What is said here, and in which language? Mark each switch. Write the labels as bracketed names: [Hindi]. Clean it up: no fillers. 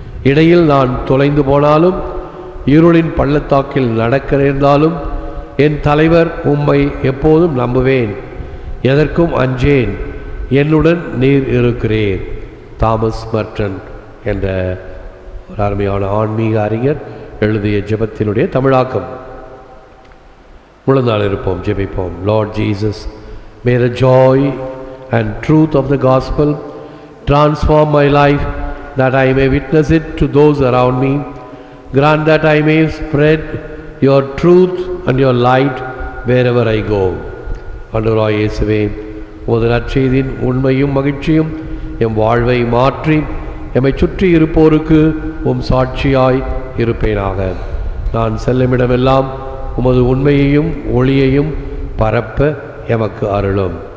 [Tamil] இடையில் நான் தொலைந்து போனாலும், இருளின் பள்ளத்தாக்கில் நடக்க நேர்ந்தாலும், என் தலைவர் உம்மை எப்போதும் நம்புவேன், எதற்கும் அஞ்சேன், என்னுடன் நீர் இருக்கிறீர். தாமஸ் மர்டன் என்ற ஒரு அருமையான ஆன்மீக அறிஞர் எழுதிய ஜெபத்தினுடைய தமிழாக்கம். முழந்தாள் இருப்போம், ஜெபிப்போம். [English] Lord Jesus, may the joy and truth of the gospel transform my life, that I may witness it to those around me. Grant that I may spread your truth and your light wherever I go. [Tamil] ஆண்டவராகிய இயேசுவே, உமது நற்செய்தியின் உண்மையும் மகிழ்ச்சியும் M வாழ்வை மாற்றி எம்மை சுற்றி இருப்போருக்கு உம் சாட்சியாய் இருப்பேனாக. நான் செல்லுமிடமெல்லாம் உமது உண்மையையும் ஒளியையும் பரப்ப எமக்கு அருளும்.